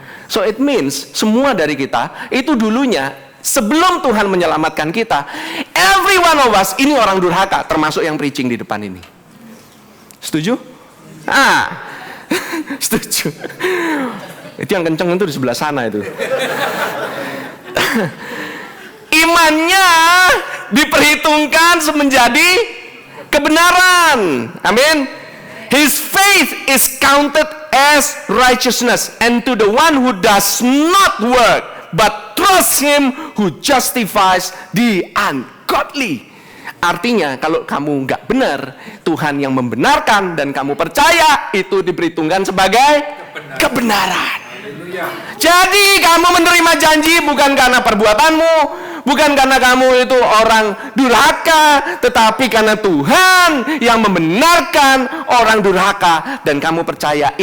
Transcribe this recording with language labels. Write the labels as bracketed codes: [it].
[en] So it means [id] semua dari kita itu dulunya sebelum Tuhan menyelamatkan kita, [en] every one of us [id] ini orang durhaka, termasuk yang preaching di depan ini. Setuju? Setuju. Itu yang kenceng itu di sebelah sana itu. Imannya diperhitungkan menjadi kebenaran. Amin. [en] His faith is counted as righteousness, and to the one who does not work but trust Him who justifies the ungodly. [id] Artinya kalau kamu nggak benar, Tuhan yang membenarkan dan kamu percaya, itu diperhitungkan sebagai kebenaran. Jadi kamu menerima janji bukan karena perbuatanmu, bukan karena kamu itu orang durhaka, tetapi karena Tuhan yang membenarkan orang durhaka dan kamu percaya.